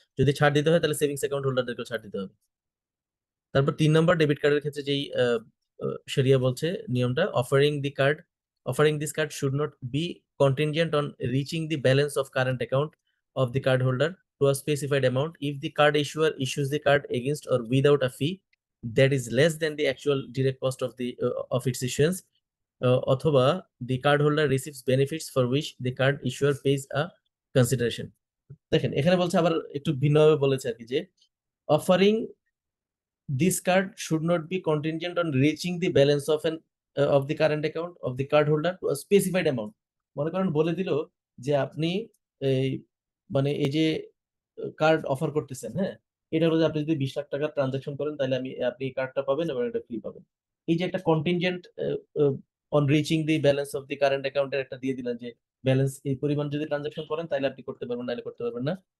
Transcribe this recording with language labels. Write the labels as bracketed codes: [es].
[bn] যদি ছাড় দিতে হয় তাহলে সেভিংস অ্যাকাউন্ট হোল্ডারদেরকেও ছাড় দিতে হবে। তারপর 3 নম্বর ডেবিট কার্ডের ক্ষেত্রে যেই শরিয়া বলছে নিয়মটা, [en] Offering this card should not be contingent on reaching the balance of current account of the card holder to a specified amount if the card issuer issues the card against or without a fee that is less than the actual direct cost of its issuance, অথবা the card holder receives benefits for which the card issuer pays a consideration. [bn] দেখেন এখানে বলছে আবার একটু ভিন্নভাবে বলেছে আর কি, যে [en] Offering this card should not be contingent on reaching the balance of the current account of the card holder to a specified amount। [bn] মনে করেন বলে দিল যে আপনি এই মানে এই যে কার্ড অফার করতেছেন, হ্যাঁ, এটা হলো যে আপনি যদি 20 লাখ টাকার ট্রানজাকশন করেন তাহলে আপনি এই কার্ডটা পাবেন এবং এটা ফ্রি পাবেন। এই যে একটা [en] contingent on reaching the balance of the current অ্যাকাউন্টের [bn] একটা দিয়ে দিলেন যে ব্যালেন্স এই পরিমাণ যদি ট্রানজাকশন করেন তাহলে আপনি করতে পারবেন, নাহলে করতে পারবেন না।